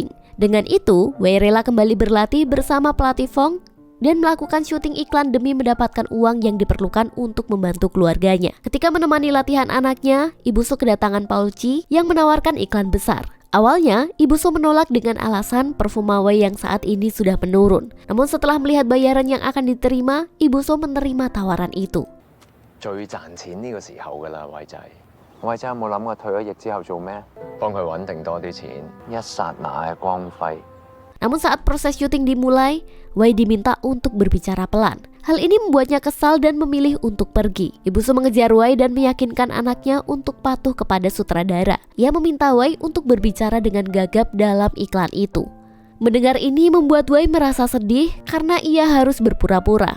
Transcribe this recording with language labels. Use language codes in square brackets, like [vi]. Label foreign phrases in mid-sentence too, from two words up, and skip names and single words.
[id] Dengan itu, Wei rela kembali berlatih bersama pelatih Fong dan melakukan syuting iklan demi mendapatkan uang yang diperlukan untuk membantu keluarganya. Ketika menemani latihan anaknya, Ibu So kedatangan Paul Chi yang menawarkan iklan besar. Awalnya, Ibu So menolak dengan alasan performa Wei yang saat ini sudah menurun. Namun setelah melihat bayaran yang akan diterima, Ibu So menerima tawaran itu. [yue] 最賺錢呢個時候㗎啦，偉仔。偉仔有冇諗過退咗役之後做咩？幫佢穩定多啲錢，一剎那嘅光輝。 [id] Namun saat proses syuting dimulai, Wei diminta untuk berbicara pelan. Hal ini membuatnya kesal dan memilih untuk pergi. Ibu So mengejar Wei dan meyakinkan anaknya untuk patuh kepada sutradara. Ia meminta Wei untuk berbicara dengan gagap dalam iklan itu. Mendengar ini membuat Wei merasa sedih karena ia harus berpura-pura.